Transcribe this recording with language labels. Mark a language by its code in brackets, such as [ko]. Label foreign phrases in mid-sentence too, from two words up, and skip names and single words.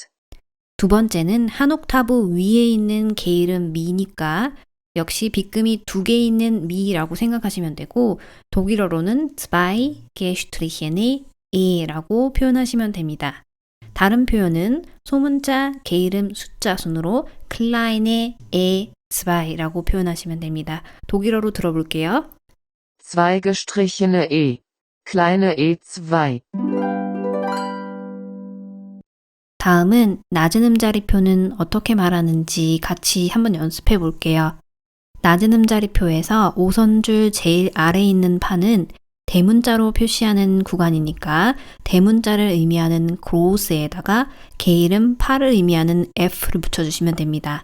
[ko] 두 번째는 한 옥타브 위에 있는 개이름 미니까 역시 빗금이 두 개 있는 미라고 생각하시면 되고 독일어로는 [de] zwei gestrichene E [ko] 라고 표현하시면 됩니다. 다른 표현은 소문자, 개이름, 숫자 순으로 [de] kleine E2 [ko] 라고 표현하시면 됩니다. 독일어로 들어볼게요. [de] Zwei gestrichene E. Kleine E2. [ko] 다음은 낮은 음자리표는 어떻게 말하는지 같이 한번 연습해 볼게요. 낮은 음자리표에서 5선줄 제일 아래에 있는 판은 대문자로 표시하는 구간이니까 대문자를 의미하는 groß에다가 개이름 파를 의미하는 F를 붙여주시면 됩니다.